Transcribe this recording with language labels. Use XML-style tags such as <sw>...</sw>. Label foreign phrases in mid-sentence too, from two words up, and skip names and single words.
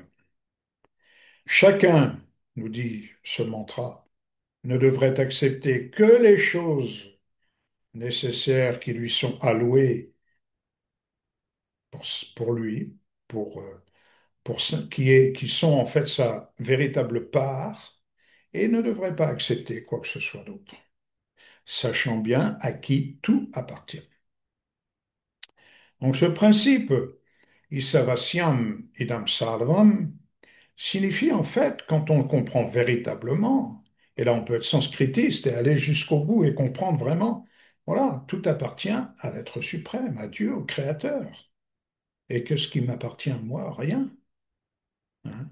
<fr>Chacun, nous dit ce mantra, ne devrait accepter que les choses nécessaires qui lui sont allouées pour, pour lui, pour, qui sont en fait sa véritable part, et ne devrait pas accepter quoi que ce soit d'autre, sachant bien à qui tout appartient. Donc ce principe,</fr> <sa>ईशावास्यम् इदं सर्वम्,</sa> <fr>signifie en fait, quand on le comprend véritablement, et là on peut être sanskritiste et aller jusqu'au bout et comprendre vraiment, voilà, tout appartient à l'être suprême, à Dieu, au Créateur. Et que ce qui m'appartient à moi, rien. Hein.</fr>